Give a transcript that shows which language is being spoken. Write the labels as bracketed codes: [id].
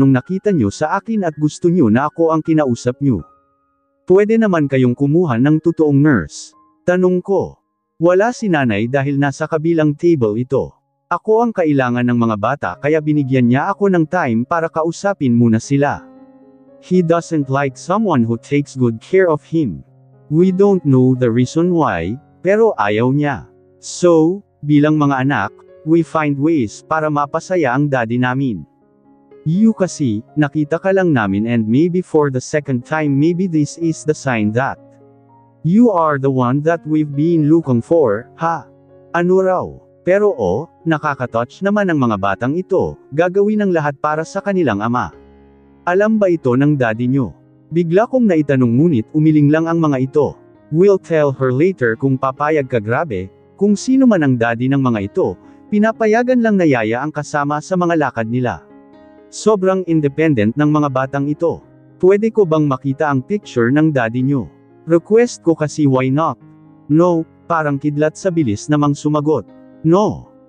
[tl] Anong nakita nyo sa akin at gusto nyo na ako ang kinausap nyo? Pwede naman kayong kumuha ng totoong nurse. Tanong ko. Wala si nanay dahil nasa kabilang table ito. Ako ang kailangan ng mga bata kaya binigyan niya ako ng time para kausapin muna sila. [en] He doesn't like someone who takes good care of him. We don't know the reason why, [tl] pero ayaw niya. So, bilang mga anak, [en] we find ways [tl] para mapasaya ang daddy namin. [en] You [tl] kasi, nakita ka lang namin [en] and maybe for the second time maybe this is the sign that you are the one that we've been looking for, ha? [tl] Ano raw? Pero nakakatouch naman ang mga batang ito, gagawin ang lahat para sa kanilang ama. Alam ba ito ng daddy nyo? Bigla kong naitanong ngunit umiling lang ang mga ito. [en] We'll tell her later [tl] kung papayag ka. Grabe, kung sino man ang daddy ng mga ito, pinapayagan lang na yaya ang kasama sa mga lakad nila. Sobrang independent ng mga batang ito. Pwede ko bang makita ang picture ng daddy nyo? Request ko kasi [en] why not? [tl] No, parang kidlat sa bilis namang sumagot. No.